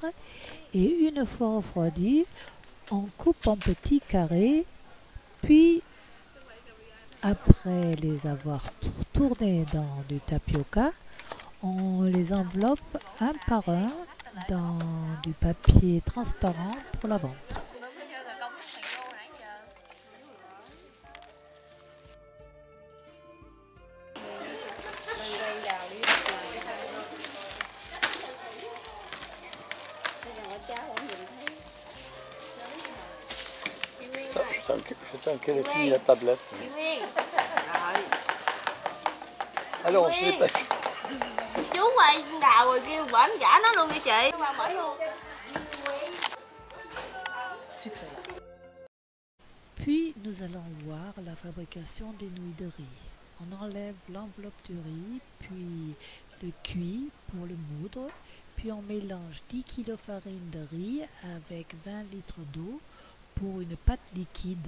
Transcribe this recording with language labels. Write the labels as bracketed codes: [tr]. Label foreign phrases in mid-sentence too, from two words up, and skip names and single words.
[fr] Et une fois refroidi, on coupe en petits carrés. Puis, après les avoir tournés dans du tapioca, on les enveloppe un par un dans du papier transparent pour la vente. [vi] Quay vào đi. Bây giờ cháu không nhìn thấy. [fr] J'attends qu'elle ait fini la tablette. [vi] Chị Nguyên. [fr] Alors, on se les paye. [vi] Chú quay đào rồi kêu bển giả nó luôn vậy chị. Mở luôn. [fr] Puis nous allons voir la fabrication des nouilles de riz. On enlève l'enveloppe du riz, puis le cuit pour le moudre, puis on mélange 10 kg farine de riz avec 20 litres d'eau pour une pâte liquide.